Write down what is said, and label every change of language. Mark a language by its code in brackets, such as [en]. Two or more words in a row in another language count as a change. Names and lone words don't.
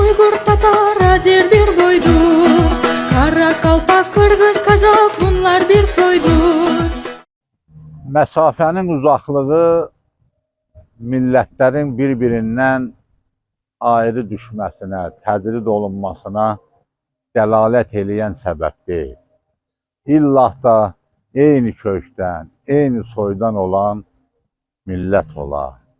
[tr] bir Tatar, Azer bir boydur. Kara Kalpak, Kırgız, Kazak bunlar bir soydur. [az] Məsafənin uzaqlığı millətlərin bir-birindən ayrı düşməsinə, təcrid olunmasına dəlalət eləyən səbəb deyil. İllah da eyni kökdən, eyni soydan olan millət olar.